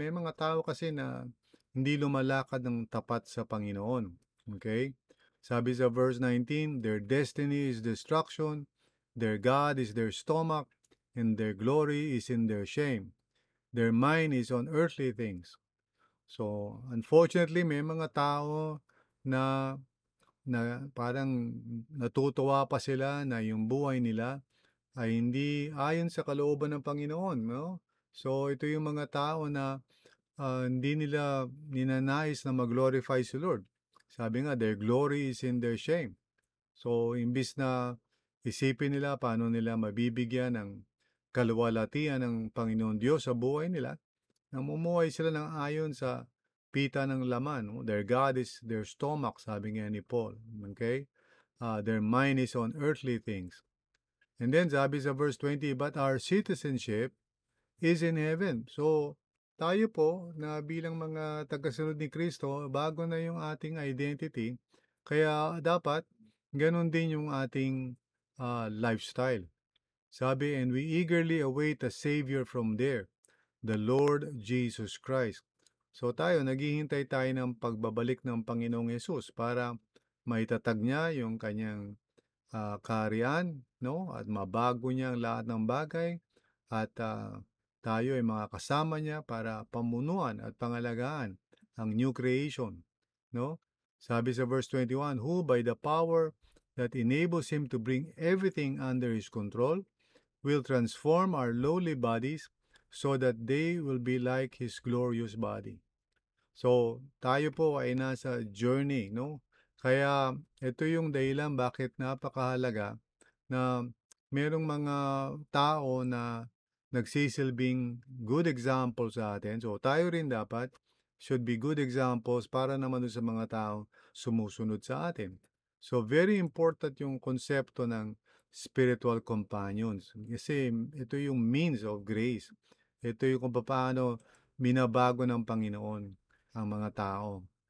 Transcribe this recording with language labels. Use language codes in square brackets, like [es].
[tl] May mga tao kasi na hindi lumalakad ng tapat sa Panginoon. Okay? Sabi sa verse 19, [en] their destiny is destruction, their God is their stomach, and their glory is in their shame. Their mind is on earthly things. [tl] So, unfortunately, may mga tao na parang natutuwa pa sila na yung buhay nila ay hindi ayon sa kalooban ng Panginoon, no? So, ito yung mga tao na hindi nila ninanais na mag-glorify si Lord. Sabi nga, [en] their glory is in their shame. [tl] So, imbis na isipin nila paano nila mabibigyan ng kaluwalhatian ng Panginoon Diyos sa buhay nila, namumuhay sila ng ayon sa pita ng laman. [en] No? Their God is their stomach, [tl] sabi nga ni Paul. [en] Okay? Their mind is on earthly things. And then [tl] sabi sa verse 20, [en] but our citizenship is in heaven. [tl] So, tayo po na bilang mga tagasunod ni Kristo, bago na yung ating identity. Kaya dapat gano'n din yung ating, lifestyle. [en] Sabi, "And we eagerly await a Savior from there, the Lord Jesus Christ." [tl] So tayo, naghihintay tayo ng pagbabalik ng Panginoong Yesus para maitatag niya yung kanyang kaharian, 'no, at mabago niya ang lahat ng bagay at, tayo ay makakasama niya para pamunuan at pangalagaan ang new creation, 'no? Sabi sa verse 21, [en] "Who by the power that enables him to bring everything under his control will transform our lowly bodies so that they will be like his glorious body." [tl] So, tayo po ay nasa journey, 'no? Kaya ito yung dahilan bakit napakahalaga na merong mga tao na nagsisilbing good example sa atin. So, tayo rin dapat [en] should be good examples [tl] para naman dun sa mga taong sumusunod sa atin. So, very important yung konsepto ng spiritual companions. Kasi ito yung means of grace. Ito yung kung paano minabago ng Panginoon ang mga tao.